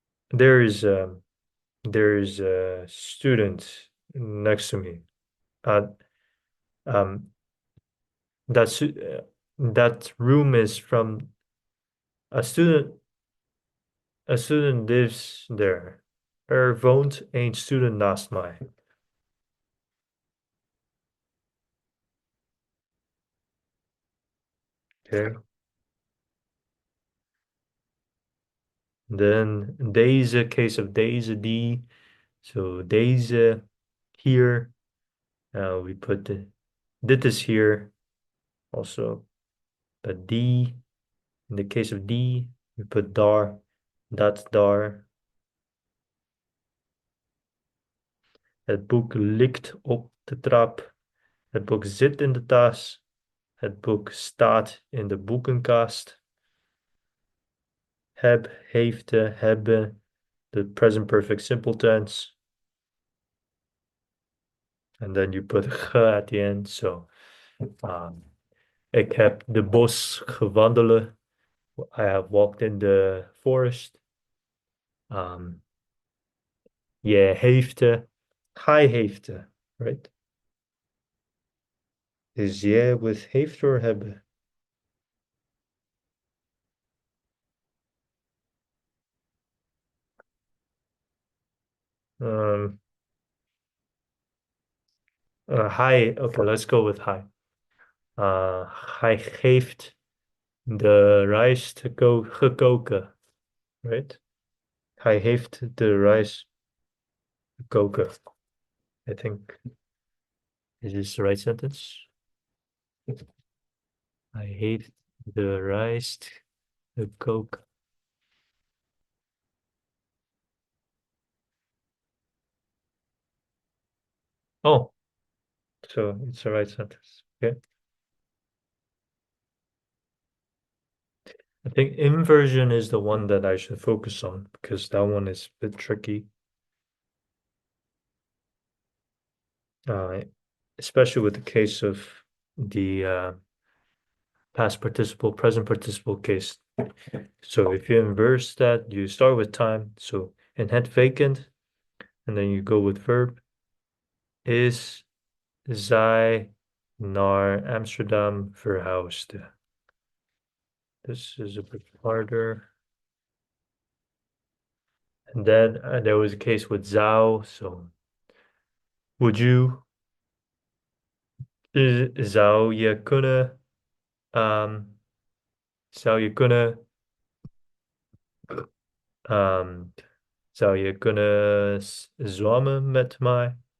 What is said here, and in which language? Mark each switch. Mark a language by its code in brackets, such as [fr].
[en] There is a student next to me. Uh, um, that room is from a student. A student lives there. [nl] Woont een student naast mij. [en] Okay. Then deze, case of deze, die. So deze here, we put dit is here also, but die, in the case of die, we put daar, dat daar. [nl] Het boek ligt op de trap. Het boek zit in de tas. Het boek staat in de boekenkast. [en] Heb, heeft, hebben, the present perfect simple tense. And then you put ge at the end. [nl] So, ik heb de bos gewandelen. [en] I have walked in the forest. [nl] Je heeft, hij heeft, right? [en] Is je with heeft or hebben? Um, hij, okay, let's go with hij. [nl] Hij geeft de rijst gekoken, right? Hij heeft de rijst gekoken. [en] I think, is this the right sentence? [nl] Hij heeft de rijst gekoken. [en] Oh, so it's the right sentence. Okay. I think inversion is the one that I should focus on because that one is a bit tricky. Uh, Especially with the case of the past participle, present participle case. So if you inverse that, you start with time. So in het vacant, and then you go with verb. [nl] Is zij naar Amsterdam verhuisd? [en] This is a bit harder. And then there was a case with zou. So would you, [nl] zou je kunnen, zou je kunnen, um, zou je kunnen zwemmen met mij?